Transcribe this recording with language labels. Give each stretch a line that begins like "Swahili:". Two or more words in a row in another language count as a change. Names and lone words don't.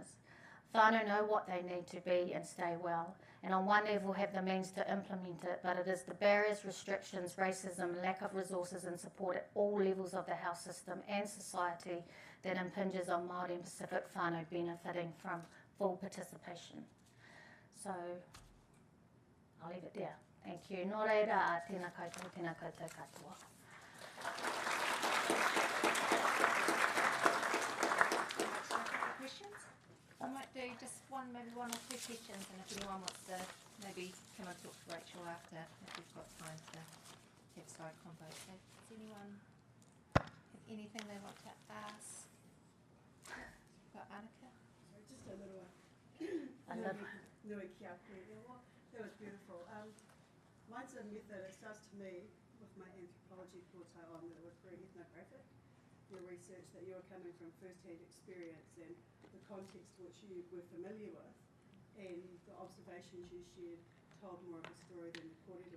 English: Whānau know what they need to be and stay well, and on one level have the means to implement it, but it is the barriers, restrictions, racism, lack of resources and support at all levels of the health system and society that impinges on Māori and Pacific whānau benefiting from full participation. So, I'll leave it there. Thank you.
Māori: Nō reira, tēnā koutou, tēnā koutou katoa.
English: Questions? I might do just maybe one or two questions, and if anyone wants to maybe come and talk to Rachel after, if we've got time to have side convo. So does anyone have anything they want to ask? Got Annika? Just a little one.
Māori: Nui ki a koe.
English: That was beautiful. Mine's a method, it starts to me with my anthropology course I on that was very ethnographic. Your research that you were coming from first-hand experience and the context which you were familiar with, and the observations you shared told more of a story than the kōrero.